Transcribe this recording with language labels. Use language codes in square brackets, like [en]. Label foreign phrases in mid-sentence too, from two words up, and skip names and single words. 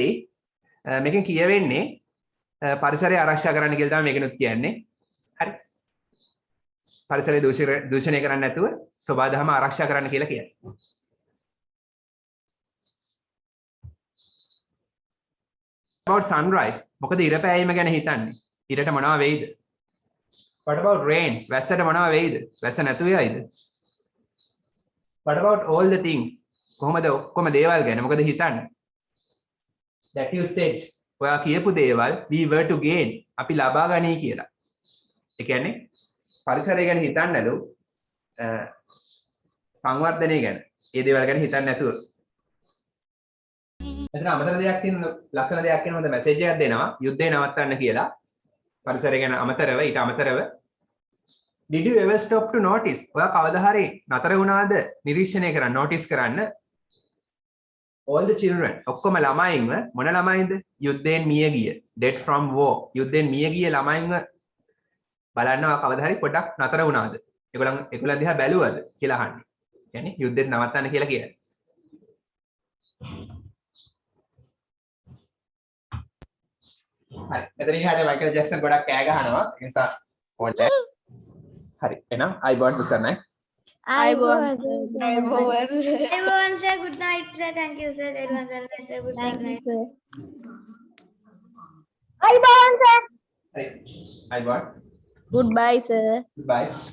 [si] මේකෙන් කියවෙන්නේ පරිසරය ආරක්ෂා කරන්න කියලා තමයි මේකනොත් කියන්නේ. හරි. පරිසරය දූෂණය කරන්නේ නැතුව සබහා දහම ආරක්ෂා කරන්න කියලා කියන්නේ. [en] About sunrise. [si] මොකද ඉර පෑයීම ගැන හිතන්නේ. ඉරට මොනවා වෙයිද? [en] What about rain? [si] වැස්සට මොනවා වෙයිද? වැස්ස නැතුව යයිද? [en] What about all the things? [si] කොහොමද ඔක්කොම දේවල් ගැන මොකද හිතන්නේ? [en] That you said. [si] ඔයා කියපු දේවල් [en] we were to gain. [si] අපි ලබා ගනී කියලා. ඒ කියන්නේ පරිසරය ගැන හිතන්නලු සංවර්ධනය ගැන. ඒ දේවල් ගැන හිතන්නේ නැතුව. එතන අමතර දෙයක් තියෙන ලස්සන දෙයක් කියන හොඳ මැසේජ් එකක් දෙනවා යුද්ධය නවත්තන්න කියලා. පරිසරය ගැන අමතරව ඊට අමතරව [en] did you ever stop to notice? [si] ඔයා කවදා හරි නතර වුණාද නිරීක්ෂණය කරන්න notice කරන්න? [en] all the children [si] ඔක්කොම ළමයින්ව මොන ළමයින්ද? යුද්ධයෙන් මිය ගිය [en] dead from war [si] යුද්ධයෙන් මිය ගිය ළමයින්ව බලන්න ඔයා කවදා හරි පොඩ්ඩක් නතර වුණාද? ඒගොල්ලන් දිහා බැලුවද කියලා අහන්නේ. يعني යුද්ධෙන් නවත්තන්න කියලා කියන්නේ. හරි. එතනින් එහාට මයිකල් ජැක්සන් ගොඩක් කෑ ගහනවා. ඒ නිසා ඕනේ. හරි. එහෙනම් අයිබෝන් සර්ණයි. අයිබෝවන් සර්. [en] Everyone say good night, sir. Thank you, sir. Everyone say good night. [si] අයිබෝන් සර්. හරි. අයිබෝන්. [en] Goodbye sir. Bye.